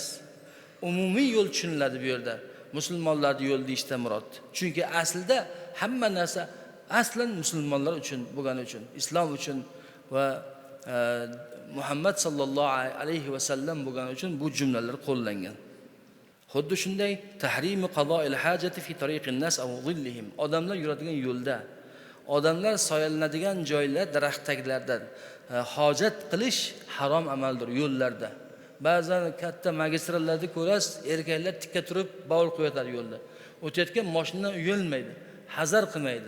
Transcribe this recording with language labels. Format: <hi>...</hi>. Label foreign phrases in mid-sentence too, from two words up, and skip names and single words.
<uz>Umumiy yo'l tushuniladi bu yerda. Musulmonlarning yo'l deyishdan murod. Chunki aslida hamma narsa aslan musulmonlar uchun bo'lgani uchun, islom uchun va Muhammad</uz> <ar>صلى الله عليه وسلم</ar> <uz>bo'lgani uchun bu jumlalar qo'llangan. Xuddi shunday</uz> <ar>تحريم قضاء الحاجة في طريق الناس أو ظلهم.</ar> <uz>Odamlar yuradigan yo'lda, odamlar soyalanadigan joylar, daraxt taglarida hojat qilish harom amaldir yo'llarda. Ba'zan katta magistrallarda ko'rasiz, erkaklar tikka turib bavul qo'yadi yo'lda. O'tayotgan mashinadan uyalmaydi, hazar qilmaydi.</uz>